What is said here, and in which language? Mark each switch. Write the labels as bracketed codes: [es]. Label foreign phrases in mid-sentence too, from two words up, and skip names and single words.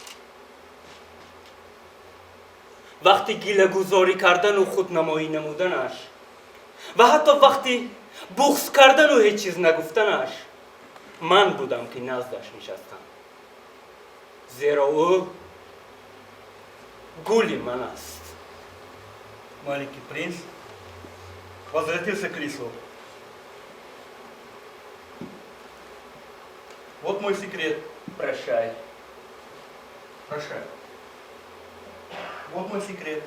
[fa] وقتی گیله گذاری کردن و خودنمایی نمودنش و حتی وقتی بغض کردن و هیچ چیز نگفتنش من بودم که نزدش نشستم زیرا او گولی من است [ru] Маленький принц возвратился к Крислу. Вот мой секрет. Прощай. Прощай. Вот мой секрет.